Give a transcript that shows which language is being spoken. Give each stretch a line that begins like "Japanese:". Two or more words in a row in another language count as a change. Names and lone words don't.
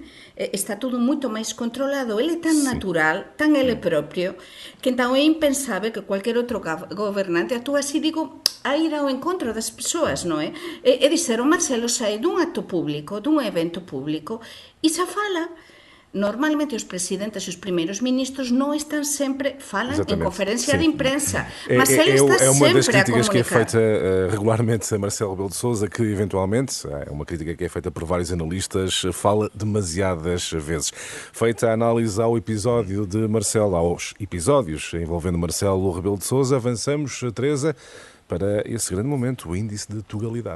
Galician: Está todo moito máis controlado. Ele é tan natural, tan ele propio, que entón é impensável que cualquier outro gobernante actúe así, digo, a ir ao encontro das persoas, non é? É dizer, o Marcelo sae dun acto público, dun evento público, e xa fala. Normalmente os presidentes e os primeiros ministros non están sempre, falan en conferencia de imprensa, mas ele está sempre a comunicar.
Portuguese: É uma das críticas que é feita regularmente a Marcelo Rebelo de Sousa, que eventualmente, é uma crítica que é feita por vários analistas, fala demasiadas vezes. Feita a análise ao episódio de Marcelo, aos episódios envolvendo Marcelo Rebelo de Sousa, avançamos, Teresa, para esse grande momento, o índice de tugalidade.